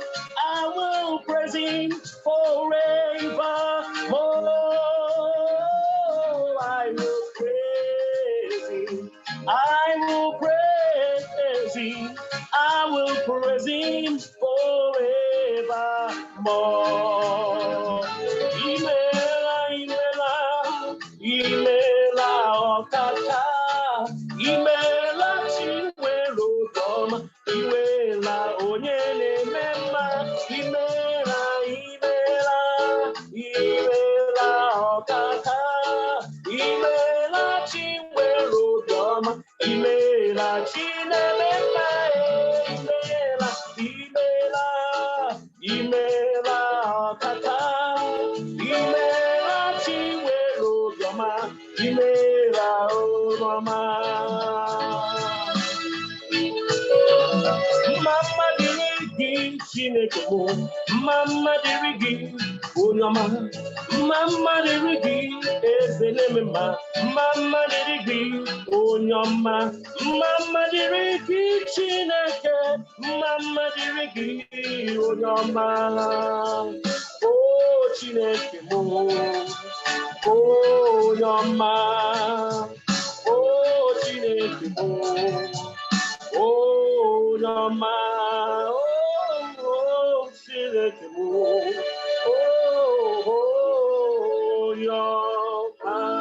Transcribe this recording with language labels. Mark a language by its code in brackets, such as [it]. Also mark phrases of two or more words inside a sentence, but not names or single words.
[en] I will praise him forevermore. I will praise him. I will praise him. I will praise him forevermore. [ig] Imela, imela, imela, okaka. Imela, chiwelo dom. Imela, onyene mema. Imela, imela, imela, okaka. Imela, chiwelo dom. Imela, chinemema. Imela, imela, imela, okaka. Imela, chiwelo dom. Imela, mama. Mama dirigi Chineke mo, Mama dirigi Onyama, Mama dirigi Ezenemema, Mama dirigi Onyama, Mama dirigi Chineke, Mama dirigi Onyama. Oh Chineke mo, oh Yoma, oh, Chineke, oh, Yoma, oh, Chineke, oh, Yoma.